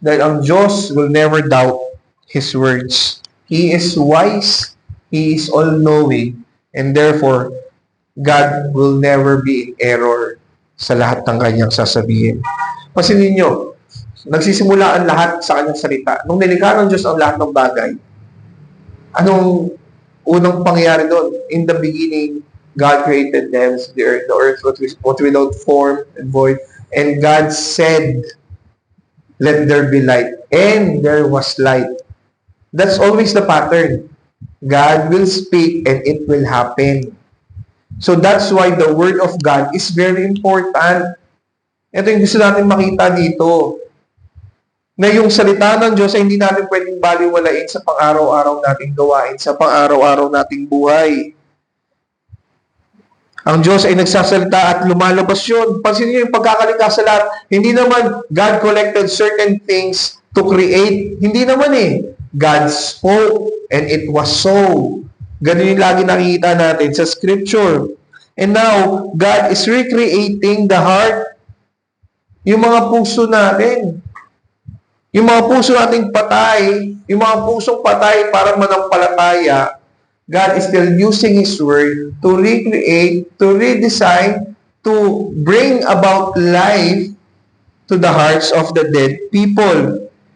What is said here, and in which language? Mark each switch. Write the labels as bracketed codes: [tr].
[tl] Dahil ang Diyos [en] will never doubt His words. He is wise, He is all-knowing, and therefore, God will never be in error [tl] sa lahat ng kanyang sasabihin. Pansinin niyo, nagsisimula ang lahat sa kanyang salita. Nung nilikha ng Diyos ang lahat ng bagay, anong unang pangyayari doon? [en] In the beginning, God created the heavens, the earth was without form and void. And God said, let there be light. And there was light. That's always the pattern. God will speak and it will happen. So that's why the Word of God is very important. [tl] Ito yung gusto natin makita dito. Na yung salita ng Diyos ay hindi natin pwedeng baliwalain sa pang-araw-araw nating gawain, sa pang-araw-araw nating buhay. Ang Diyos ay nagsasalita at lumalabas yun. Pansin niyo yung pagkakalikha sa lahat. Hindi naman [en] God collected certain things to create. [tl] Hindi naman [en] God spoke and it was so. [tl] Ganun yung lagi nakikita natin sa [en] Scripture. And now, God is recreating the heart. [tl] Yung mga puso natin. Yung mga puso nating patay, yung mga pusong patay para manampalataya, [en] God is still using His Word to recreate, to redesign, to bring about life to the hearts of the dead people.